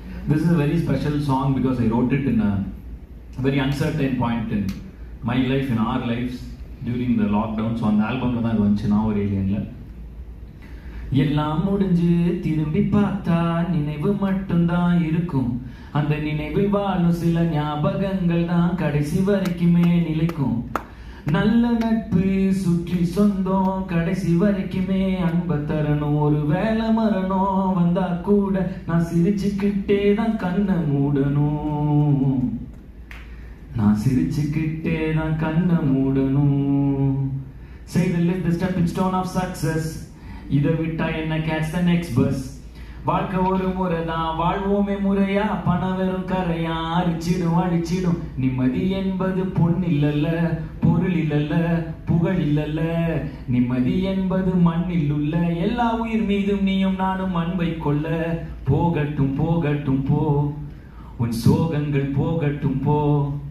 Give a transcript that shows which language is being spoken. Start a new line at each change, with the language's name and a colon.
English: This is a very special song because I wrote it in a very uncertain point in my life, in our lives during the lockdown.
Tamil: So அந்த ஆல்பம்ல தான் வந்துச்சு நான் ஒரு ஏலியன்ல. எல்லாம் முடிஞ்சு திரும்பி பார்த்தா நினைவு மட்டும்தான் இருக்கும். அந்த நினைவில் வாழும் சில ஞாபகங்கள் தான் கடைசி வரைக்குமே நிலைக்கும். நல்ல நட்பு சுற்றி சொந்தம் கடைசி வரைக்குமே அன்ப தரணும். ஒரு வேலை மரணம் வந்தா கூட நான் சிரிச்சுக்கிட்டே தான் கண்ணை மூடணும். நான் சிரிச்சுக்கிட்டே தான் கண்ணை மூடணும்.
English: Say the lift the stepping stone of success.
Tamil: இதை விட்டா என்ன
English: catch the next bus.
Tamil: வாழ்க்கை ஒரு முறை தான் வாழ்வோமே முறையா. பணம் வெறும் கரையா அரிச்சிடும் அழிச்சிடும். நிம்மதி என்பது பொன் இல்லல்ல, பொருள் இல்லல்ல, புகழ் இல்லல்ல. நிம்மதி என்பது மண்ணில் உள்ள எல்லா உயிர் மீதும் நீயும் நானும் அன்பை கொள்ள. போகட்டும் போகட்டும் போ, உன் சோகங்கள் போகட்டும் போ.